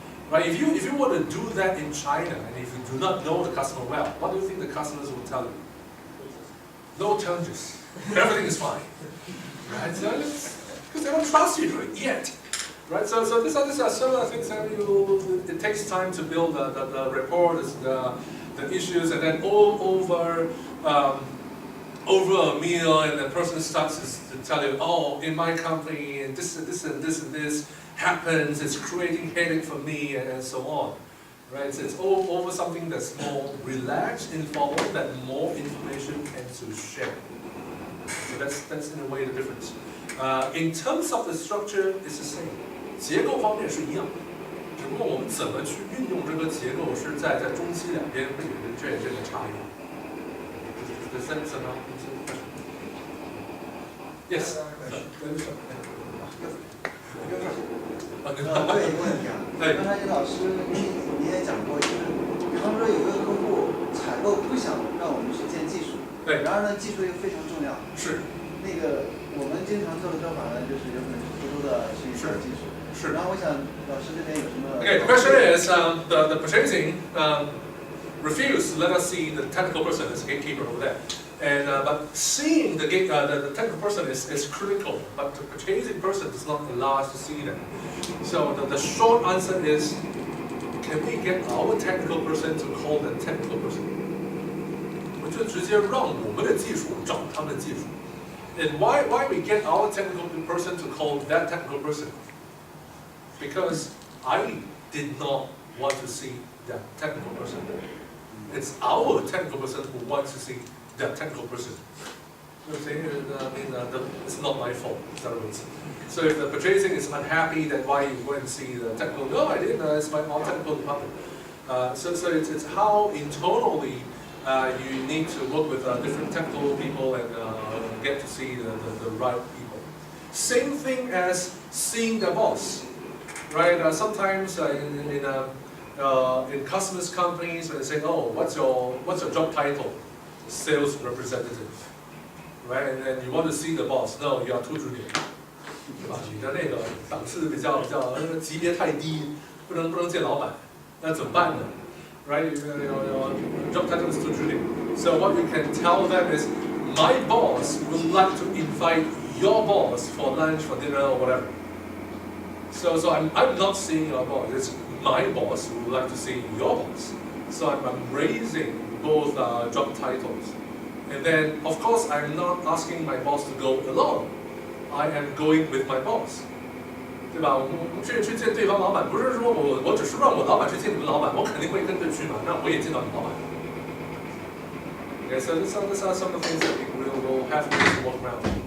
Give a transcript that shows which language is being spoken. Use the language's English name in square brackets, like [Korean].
[English] Right? If you were to do that in China, and if you do not know the customer well, what do you think the customers will tell you? No challenges. Everything is fine. Right? Because they don't trust you yet. Right? So these are some of the things that it takes time to build the rapport, the issues, and then over over a meal, and the person starts to tell you, oh, in my company, and this and this and this and this happens, it's creating headache for me, and so on. Right? So it's all over something that's more relaxed, informal, that more information tends to share. So that's in a way the difference. In terms of the structure, it's the same. [Chinese] 结构方面是一样的，只不过我们怎么去运用这个结构，是在中西两边会有这个差异。 [English] The sense of Yes. [Chinese] 我有一个问题啊，刚才老师你也讲过，就是比方说有一个客户采购不想让我们去建技术，对，然而呢技术又非常重要，是，那个我们经常做的做法呢，就是有可能是偷偷的去找技术，是。然后我想老师这边有什么 [English] Okay, the question is the purchasing refused to let us see the technical person as a gatekeeper over there. And but seeing the technical person is critical, but the purchasing person does not allow us to see them. So the short answer is, can we get our technical person to call the technical person? [Chinese] 我就直接让我们的技术找他们的技术。 [English] And why we get our technical person to call that technical person? Because I did not want to see that technical person. It's our technical person who wants to see that technical person. You know what I'm saying? It's not my fault. So if the purchasing is unhappy, then why you go and see the technical? No, I didn't. It's my own technical department. So it's how internally you need to work with different technical people and get to see the right people. Same thing as seeing the boss, right? Sometimes in customers' companies, when they say, "Oh, what's your job title?" Sales representative, right? And then you want to see the boss. No, you are too junior. [Chinese] 对吧？你的那个档次比较级别太低，不能见老板，那怎么办呢 ？ [English] Right? Your job title is too junior. So what you can tell them is, my boss would like to invite your boss for lunch, for dinner, or whatever. So I'm not seeing your boss. It's my boss who would like to see your boss. So I'm raising both job titles. And then, of course, I'm not asking my boss to go alone. I am going with my boss. [Chinese] 对吧？我们去见对方老板，不是说我只是让我老板去见你们老板，我肯定会跟着去嘛，那我也见到你老板。 [English] Okay, so these are some of the things that we will have to work around.